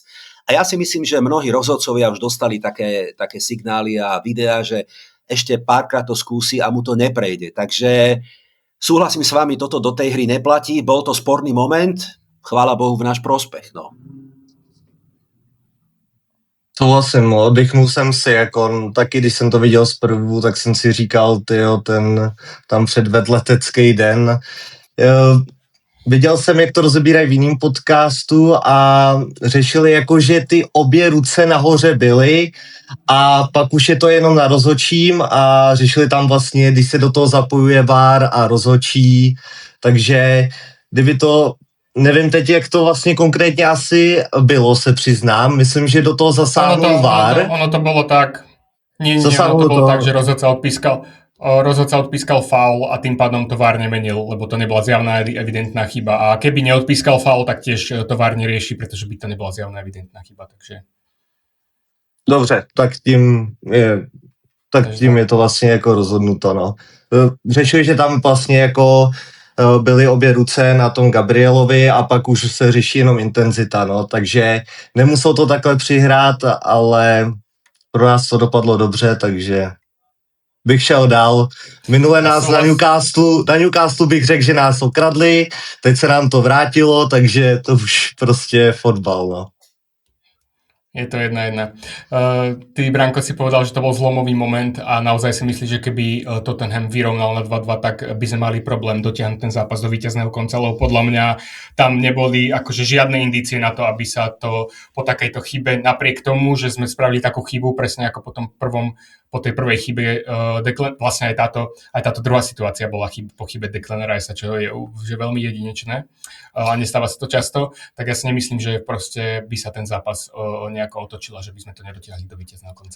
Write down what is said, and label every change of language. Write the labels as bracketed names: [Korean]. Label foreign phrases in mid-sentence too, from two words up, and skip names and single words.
[Slovak] A ja si myslím, že mnohí rozhodcovia už dostali také signály a videá, že ešte párkrát to skúsi a mu to neprejde. Takže súhlasím s vami, toto do tej hry neplatí, bol to sporný moment, chvála Bohu v náš prospech. No. [Czech] Souhlasím, oddechnul jsem si, jako taky, když jsem to viděl zprvu, tak jsem si říkal, tyjo, ten tam předvedl letecký den. Viděl jsem, jak to rozebírají v jiném podcastu a řešili jako, že ty obě ruce nahoře byly a pak už je to jenom na rozhodčím a řešili tam vlastně, když se do toho zapojuje VAR a rozhodčí, takže kdyby to, nevím teď, jak to vlastně konkrétně asi bylo, se přiznám, myslím, že do toho zasáhnul VAR. [Slovak] Ono to bolo tak, nie, ono to bolo tak, že rozhodca odpískal faul a tým pádom to VAR nemenil, lebo to nebola zjavná evidentná chyba. A keby neodpískal faul, tak tiež to VAR nerieši, pretože by to nebola zjavná evidentná chyba. Takže... [Czech] Dobře, tak tím je to vlastně jako rozhodnuto, no. Řešili, že tam vlastně jako byly obě ruce na tom Gabrielovi a pak už se řeší jenom intenzita, no, takže nemusel to takhle přihrát, ale pro nás to dopadlo dobře, takže bych šel dál. Minule nás na Newcastle bych řekl, že nás okradli, teď se nám to vrátilo, takže to už prostě fotbal, no. Je to 1-1. [Slovak] Ty, Branko, si povedal, že to bol zlomový moment a naozaj si myslíš, že keby Tottenham vyrovnal na 2-2, tak by sme mali problém dotiahnuť ten zápas do víťazného konca, lebo podľa mňa tam neboli akože žiadne indície na to, aby sa to po takejto chybe, napriek tomu, že sme spravili takú chybu, presne ako po tej prvej chybe, vlastne aj táto druhá situácia bola po chybe Declana Ricea, čo je že veľmi jedinečné a nestáva sa to často, tak ja si nemyslím, že proste by sa ten zápas nejako otočil a že by sme to nedotiahli do víťazného konca.